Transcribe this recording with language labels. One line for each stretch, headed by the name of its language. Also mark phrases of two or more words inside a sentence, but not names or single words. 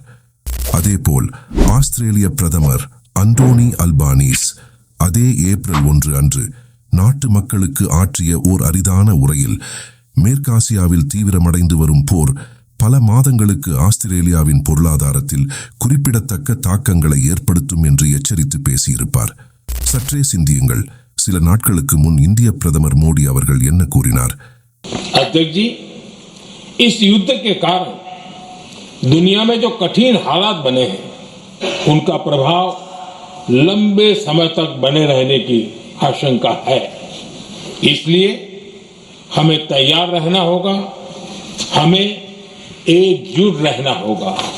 Tamil: அதேபோல் ஆஸ்திரேலிய பிரதமர் அண்டோனி அல்பானீஸ் அதே ஏப்ரல் 1 அன்று நாட்டு மக்களுக்கு ஆற்றிய ஓர் அரிதான உரையில், மேற்காசியாவில் தீவிரமடைந்து வரும் போர் பல மாதங்களுக்கு ஆஸ்திரேலியாவின் பொருளாதாரத்தில் குறிப்பிடத்தக்க தாக்கங்களை ஏற்படுத்தும் என்று எச்சரித்து பேசியிருப்பார். சற்றே சிந்தியுங்கள். சில நாட்களுக்கு முன் இந்திய பிரதமர் மோடி அவர்கள் என்ன கூறினார்?
Hindi: अध्यक्ष जी, इस युद्ध के कारण दुनिया में जो कठिन हालात बने हैं, उनका प्रभाव लंबे समय तक बने रहने की आशंका है. इसलिए हमें तैयार रहना होगा, हमें एकजुट रहना होगा.